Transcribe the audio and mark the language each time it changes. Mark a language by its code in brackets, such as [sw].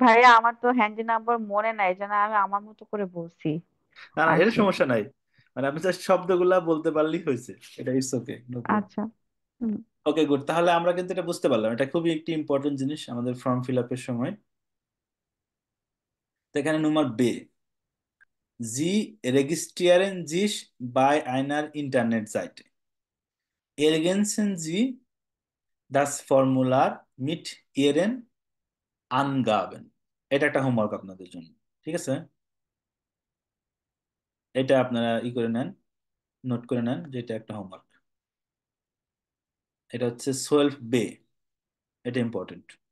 [bn] ভাইয়া, আমার তো হ্যান্ডি নাম্বার মনে নাই, যেন আমি আমার মতো করে বলছি না না, আর এটা কি। সমস্যা নাই। মানে আপনি জাস্ট শব্দগুলা বলতে পারলেই হয়েছে, এটা [en] It's okay, no problem. [bn] আচ্ছা। হুম। ওকে, গুড। তাহলে আমরা কিন্তু এটা বুঝতে পারলাম, এটা খুবই একটি ইম্পর্টেন্ট জিনিস আমাদের ফর্ম ফিল আপের সময়। তো এখানে [de] nummer বে, Sie registrieren sich bei einer Internetseite. Ergänzen Sie das Formular mit Ihren Angaben. [bn] এটা একটা হোমওয়ার্ক আপনাদের জন্য, ঠিক আছে? এটা আপনারা ই করে নেন, নোট করে নেন যে এটা একটা হোমওয়ার্ক। এটা হচ্ছে 12 বে, এটা ইম্পর্টেন্ট।